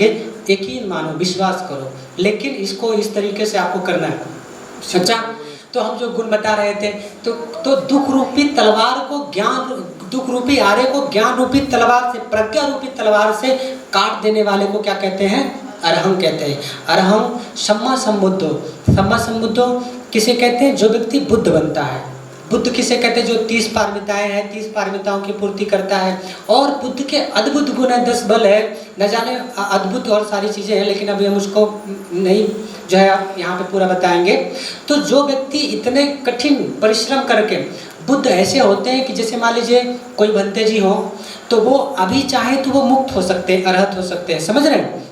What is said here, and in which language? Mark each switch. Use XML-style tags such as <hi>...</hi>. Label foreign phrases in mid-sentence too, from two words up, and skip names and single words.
<hi>यकीन मानो, विश्वास करो। लेकिन इसको इस तरीके से आपको करना है। अच्छा तो हम जो गुण बता रहे थे, तो दुख रूपी तलवार को दुख रूपी आरे को ज्ञान रूपी तलवार से, प्रज्ञा रूपी तलवार से काट देने वाले को क्या कहते हैं, अरहंग कहते हैं।</hi> <pi>अरहंग सम्मा संबुद्धो</pi> <hi>किसे कहते हैं, जो व्यक्ति बुद्ध बनता है। बुद्ध किसे कहते हैं, जो 30 पारमिताएं हैं, 30 पारमिताओं की पूर्ति करता है। और बुद्ध के अद्भुत गुण है, 10 बल है, न जाने अद्भुत और सारी चीज़ें हैं, लेकिन अभी हम उसको नहीं जो है आप यहाँ पे पूरा बताएंगे। तो जो व्यक्ति इतने कठिन परिश्रम करके, बुद्ध ऐसे होते हैं कि जैसे मान लीजिए कोई भंते जी हो, तो वो अभी चाहे तो वो मुक्त हो सकते हैं, अरहत हो सकते हैं, समझ रहे हैं।</hi>